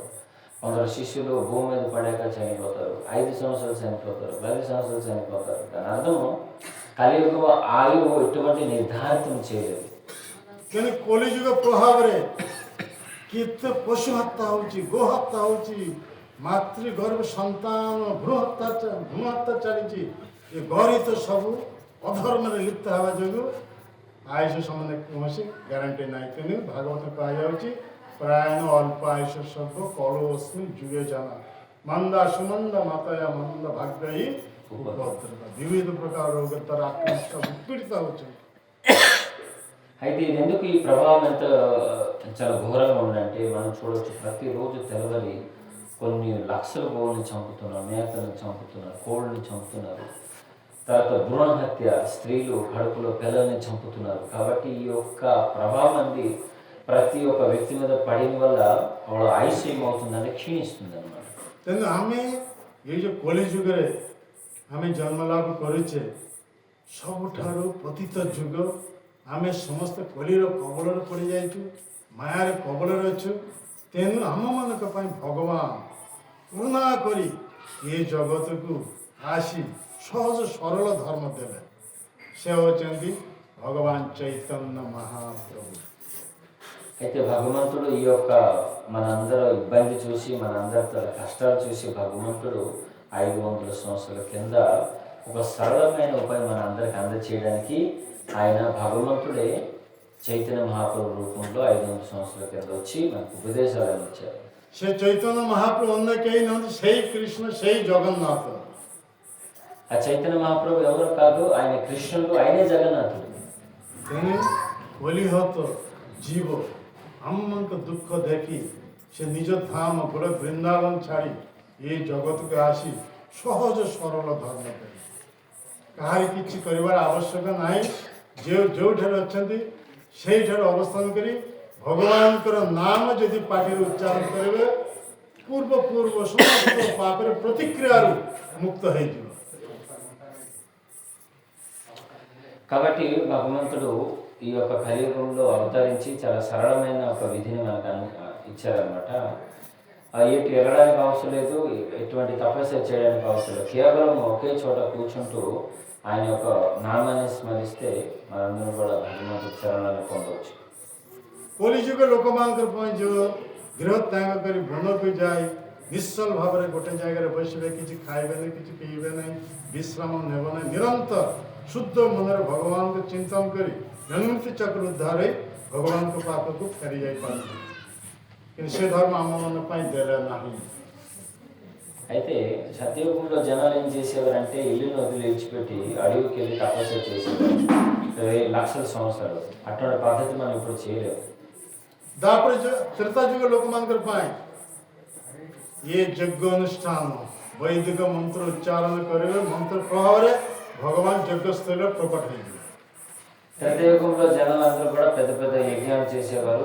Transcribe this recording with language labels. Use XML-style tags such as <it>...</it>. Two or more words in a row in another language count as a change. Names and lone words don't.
<te>కొందరు శిష్యులు భూమి మీద పడాక చనిపోతారు. 5 సంవత్సరాలు చనిపోతారు, 10 సంవత్సరాలు చనిపోతారు. దాని అర్థం కలియుగ ఆయువు ఎటువంటి నిర్ధారితం చేయలేదు.</te> <or>ତେଣୁ କଳିଯୁଗ ପ୍ରଭାବରେ କେତେ ପଶୁ ହତ୍ୟା ହେଉଛି, ଗୋ ହତ୍ୟା ହେଉଛି, ମାତୃଗର୍ଭ ସନ୍ତାନ ଭ୍ରୂଣ ହତ୍ୟା ଚାଲିଛି. ଏ ଗରିତ ସବୁ ଅଧର୍ମରେ ଲିପ୍ତ ହେବା ଯୋଗୁଁ ଆୟୁଷ ସମ୍ବନ୍ଧରେ କୌଣସି ଗ୍ୟାରେଣ୍ଟି ନାହିଁ. ତେଣୁ ଭାଗବତ କୁହାଯାଉଛି</or> <sa>ପ୍ରାୟଣ ଅଳ୍ପ ଆୟୁଷ ସର୍ବ କଳୋସ୍ମି ଯୁଗେ ଜନ ମନ୍ଦା ସୁମନ୍ଦ ମାତୟା ମନ୍ଦ ଭାଗ୍ୟ ହିଁ ଉପଦ୍ରବ.</sa> <or>ବିବିଧ ପ୍ରକାର ରୋଗ ଦ୍ୱାରା ଆକ୍ରାନ୍ତ ପୀଡ଼ିତ ହେଉଛନ୍ତି.</or> <te>అయితే ఇది ఎందుకు ఈ ప్రభావం ఎంత చాలా ఘోరంగా ఉందంటే మనం చూడవచ్చు ప్రతిరోజు తెలవరి కొన్ని లక్షల గోవుల్ని చంపుతున్నారు, మేకలను చంపుతున్నారు, కోళ్ళని చంపుతున్నారు. తర్వాత భ్రూణ హత్య, స్త్రీలు కడుపులో పిల్లల్ని చంపుతున్నారు. కాబట్టి ఈ యొక్క ప్రభావం అంది ప్రతి ఒక్క వ్యక్తి మీద పడిన వల్ల వాళ్ళ ఆయుష్ ఏమవుతుందంటే క్షీణిస్తుంది అన్నమాట.</te> <or>ତେଣୁ ଆମେ ଏଇ ଯେଉଁ କଳିଯୁଗରେ ଆମେ ଜନ୍ମ ଲାଭ କରୁଛେ ସବୁଠାରୁ ପତିତ ଯୁଗ. ଆମେ ସମସ୍ତେ କଳିର କବଳରେ ପଡ଼ିଯାଇଛୁ, ମାୟାର କବଳରେ ଅଛୁ. ତେଣୁ ଆମମାନଙ୍କ ପାଇଁ ଭଗବାନ କରୁଣା କରି ଏ ଜଗତକୁ ଆସି ସହଜ ସରଳ ଧର୍ମ ଦେଲେ. ସେ ହେଉଛନ୍ତି ଭଗବାନ ଚୈତନ୍ୟ ମହାପ୍ରଭୁ.</or> <te>అయితే భగవంతుడు ఈ యొక్క మనందరూ ఇబ్బంది చూసి మనందరితో కష్టాలు చూసి భగవంతుడు 500 సంవత్సరాల కింద ఒక సరళమైన ఉపాయం మన అందరికి అందచేయడానికి ఆయన భగవంతుడే చైతన్య మహాప్రభు రూపంలో 500 సంవత్సరాల కింద వచ్చి మనకు ఉపదేశాలను ఇచ్చారు.</te> <or>ସେ ଚୈତନ୍ୟ ମହାପ୍ରଭୁ ଅନ୍ୟ କେହି ନୁହନ୍ତି, ସେଇ କୃଷ୍ଣ, ସେଇ ଜଗନ୍ନାଥ.</or> <te>ఆ చైతన్య మహాప్రభు ఎవరు కాదు, ఆయన కృష్ణుడు, ఆయనే జగన్నాథుడు.</te> <or>ତେଣୁ କଲିହତ ଜୀବ ଆମମାନଙ୍କ ଦୁଃଖ ଦେଖି ସେ ନିଜ ଧାମ ଗୋଡ଼ ବୃନ୍ଦାବନ ଛାଡ଼ି ଏ ଜଗତକୁ ଆସି ସହଜ ସରଳ ଧର୍ମ କରେ. କାହାରି କିଛି କରିବାର ଆବଶ୍ୟକ ନାହିଁ. ଯେଉଁଠାରେ ଅଛନ୍ତି ସେଇଠାରେ ଅବସ୍ଥାନ କରି ଭଗବାନଙ୍କର ନାମ ଯଦି ପାଟିରେ ଉଚ୍ଚାରଣ କରିବେ ପୂର୍ବ ସମସ୍ତ ପାପରେ ପ୍ରତିକ୍ରିୟାରୁ ମୁକ୍ତ ହେଇଯିବ.</or> <te>కాబట్టి భగవంతుడు ఈ యొక్క కలియుగంలో అవతరించి చాలా సరళమైన ఒక విధిని మనకు ఇచ్చారనమాట. ఎటు వెళ్ళడానికి అవసరం లేదు, ఎటువంటి తపస్య చేయడానికి అవసరం లేదు. కేవలం ఒకే చోట కూర్చుంటూ ఆయన యొక్క నామాన్ని స్మరిస్తే మనందరం కూడా భగవంతుడి చరణాలను పొందవచ్చు.</te> <or>କଳିଯୁଗ ଲୋକମାନଙ୍କର ପାଇଁ ଯେଉଁ ଗୃହ ତ୍ୟାଗ କରି ବନକୁ ଯାଇ ନିଶ୍ଚଳ ଭାବରେ ଗୋଟେ ଜାଗାରେ ବସିବେ, କିଛି ଖାଇବେ ନାହିଁ, କିଛି ପିଇବେ ନାହିଁ, ବିଶ୍ରାମ ନେବ ନାହିଁ, ନିରନ୍ତର ଶୁଦ୍ଧ ମନରେ ଭଗବାନଙ୍କୁ ଚିନ୍ତନ କରି ଜନ୍ମମୃତ୍ୟୁ ଚକ୍ର ଉଦ୍ଧାର ହୋଇ ଭଗବାନଙ୍କ ପାଖକୁ ଫେରି ଯାଇପାରନ୍ତି। କିନ୍ତୁ ସେ ଧର୍ମ ଆମମାନଙ୍କ ପାଇଁ ଦେଲେ ନାହିଁ।</or> <te>అయితే సత్యయుగంలో జనాలు ఏం చేసేవారంటే ఇల్లుని వదిలి విడిచిపెట్టి అడవికి వెళ్ళి తపస్సు చేసేవారు లక్షల సంవత్సరాలు. అటువంటి పద్ధతి మనం ఇప్పుడు చేయలేము.</te> <or>ତାପରେ ତ୍ରେତା ଯୁଗ ଲୋକମାନଙ୍କର ପାଇଁ ଇଏ ଯଜ୍ଞ ଅନୁଷ୍ଠାନ ବୈଦିକ ମନ୍ତ୍ର ଉଚ୍ଚାରଣ କରିବେ, ମନ୍ତ୍ର ପ୍ରଭାବରେ ଭଗବାନ ଯଜ୍ଞସ୍ଥଳୀରେ ପ୍ରକଟ ହେଇଯିବେ।</or> <te>సత్యయుగంలో జనాలందరూ కూడా పెద్ద పెద్ద యజ్ఞాలు చేసేవారు.</te>